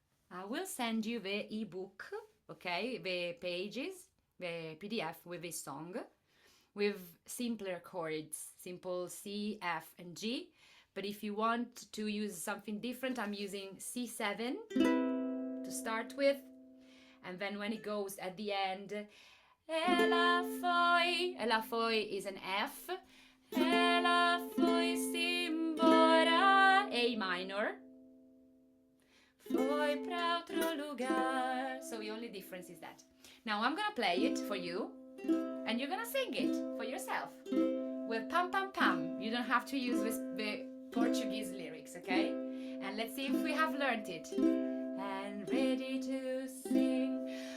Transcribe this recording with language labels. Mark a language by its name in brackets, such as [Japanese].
[English] I will send you the ebook, okay, the pages, the PDF with this song, with simpler chords, simple C, F, and G. But if you want to use something different, I'm using C7 to start with. And then when it goes at the end, [Portuguese] ela foi [English] is an F, [Portuguese] ela foi-se embora, [English] A minor, [Portuguese] foi pra outro lugar. [English] So the only difference is that. Now I'm gonna play it for you, and you're gonna sing it for yourself with pam pam pam. You don't have to use the Portuguese lyrics, okay? And let's see if we have learned it. And ready to sing.